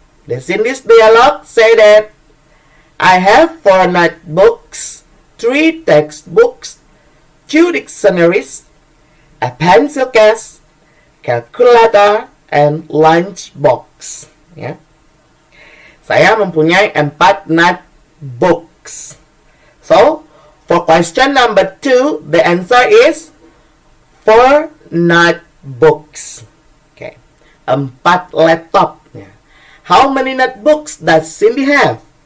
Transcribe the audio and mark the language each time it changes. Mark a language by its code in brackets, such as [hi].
[en] The Cindy's dialogue say that I have 4 notebooks, 3 textbooks, 2 dictionaries, a pencil case, calculator, and lunch box. [id] Ya. Saya mempunyai 4 notebooks. [en] So, for question number 2, the answer is 4 notebooks. Okay. 4 laptop. Yeah. How many notebooks does Cindy have?